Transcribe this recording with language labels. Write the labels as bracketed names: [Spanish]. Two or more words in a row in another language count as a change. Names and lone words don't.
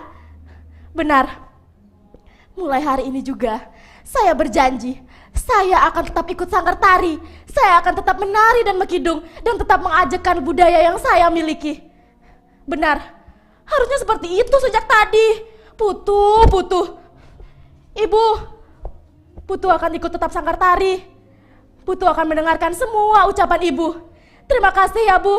[Indonesian] Benar, mulai hari ini juga saya berjanji, saya akan tetap ikut sanggar tari, saya akan tetap menari dan mengkidung, dan tetap mengajarkan budaya yang saya miliki. Benar, Harusnya seperti itu sejak tadi. Putu. Ibu, Putu akan ikut tetap sanggar tari. Putu akan mendengarkan semua ucapan ibu. Terima kasih ya Bu.